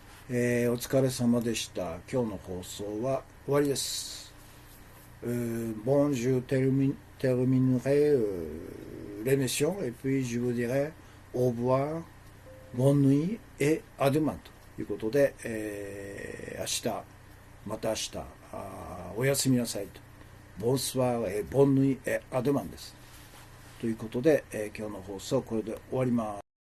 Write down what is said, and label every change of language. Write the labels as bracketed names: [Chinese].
[Japanese] お疲れ様でした。今日の放送は終わりです。 [French] Bon, je terminerai l'émission et puis je vous dirai au revoir, bonne nuit et à demain [Japanese] ということで、明日、また明日、おやすみなさいと。ボンスワー、ボンヌイ、アドマンです。ということで、今日の放送はこれで終わります。